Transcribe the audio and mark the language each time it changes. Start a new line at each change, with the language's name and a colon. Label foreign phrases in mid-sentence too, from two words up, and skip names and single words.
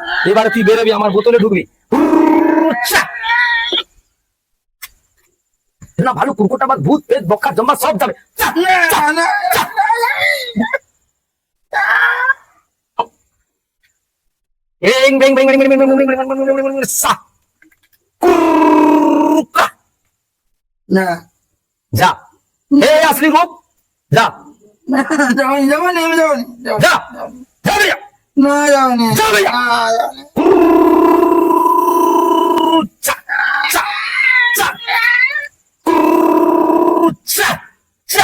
Bangla: এবারে তুই বেরোবি, আমার বোতলে ঢুকবি। না ভালো কুকুরটা বা ভূত পেট বক্কা জম্মা সব যাবে। এং বেং বেং বেং বেং বেং বেং বেং বেং বেং বেং বেং সা কুকা না যা। হে আসলি রূপ যা যাবনি যাবনি আমি যাবনি যা যা বেরিয়া না যাবনি যা বেরিয়া চা চা চা চা চা